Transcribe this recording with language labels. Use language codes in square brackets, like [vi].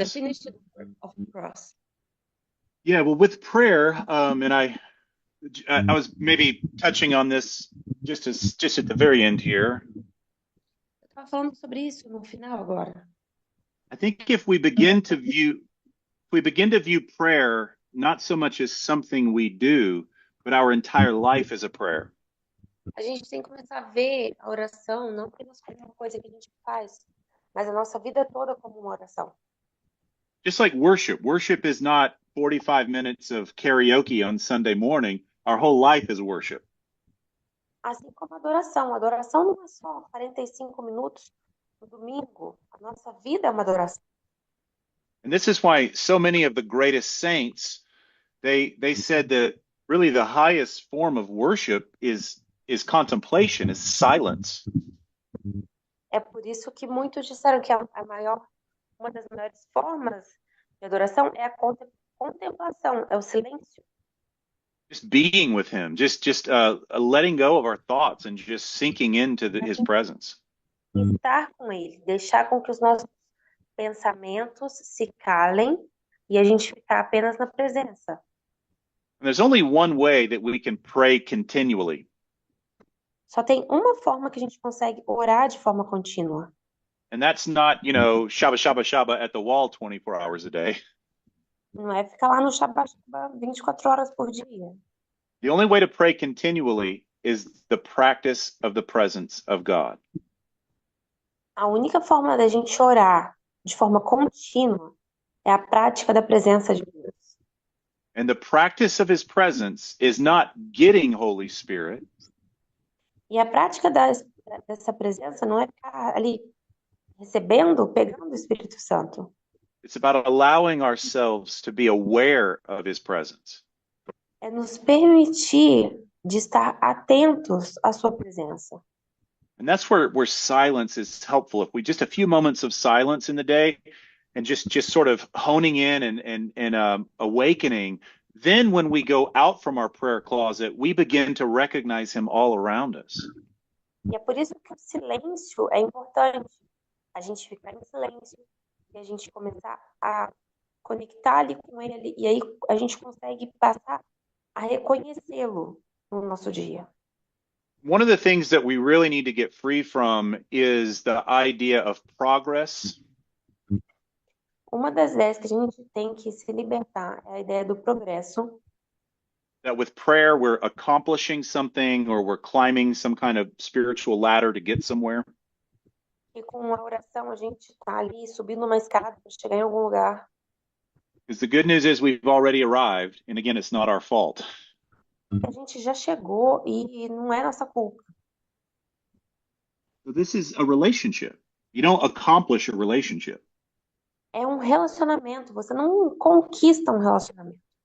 [en] the finished work of the cross. Yeah, well, with prayer, and I was maybe touching on this just at the very end here. [pt] Eu estava falando sobre isso no final agora. [en] I think if we begin to view prayer not so much as something we do, but our entire life as a prayer. [pt] A gente tem que começar a ver a oração não apenas como uma coisa que a gente faz, mas a nossa vida toda como uma oração. [en] Just like worship. Worship is not 45 minutes of karaoke on Sunday morning. Our whole life is worship. [pt] Assim como a adoração. A adoração não é só 45 minutos no domingo. A nossa vida é uma adoração. [en] And this is why so many of the greatest saints, they said that really the highest form of worship is contemplation, is silence. [pt] É por isso que muitos disseram que uma das maiores formas de adoração é a contemplação, é o silêncio. [en] Just being with him, just letting go of our thoughts and just sinking into his presence. [pt] Estar com ele, deixar com que os nossos pensamentos se calem e a gente ficar apenas na presença. [en] And there's only one way that we can pray continually, [pt] Só tem uma forma que a gente consegue orar de forma contínua. [en] and that's not, shabba shabba shabba at the wall 24 hours a day. [pt] Não é ficar lá no Shabbat 24 horas por dia. [en] The only way to pray continually is the practice of the presence of God. [pt] A única forma da gente orar de forma contínua é a prática da presença de Deus. [en] And the practice of his presence is not getting Holy Spirit. [pt] E a prática dessa presença não é ficar ali recebendo, pegando o Espírito Santo. [en] It's about allowing ourselves to be aware of his presence. [pt] É nos permitir de estar atentos à sua presença. [en] And that's where silence is helpful. If we just a few moments of silence in the day and just sort of honing in and awakening, then when we go out from our prayer closet, we begin to recognize him all around us. [pt] E é por isso que o silêncio é importante. A gente ficar em silêncio e a gente começar a conectar ali com ele e aí a gente consegue passar a reconhecê-lo no nosso dia. [en] One of the things that we really need to get free from is the idea of progress. [pt] Uma das ideias que a gente tem que se libertar é a ideia do progresso. [en] That with prayer we're accomplishing something or we're climbing some kind of spiritual ladder to get somewhere. [pt] E com a oração a gente está ali subindo uma escada para chegar em algum lugar. [en] Because the good news is we've already arrived, and again, it's not our fault. [pt] A gente já chegou e não é nossa culpa. [en] So this is a relationship. You don't accomplish a relationship. [pt] É um relacionamento, você não conquista um relacionamento.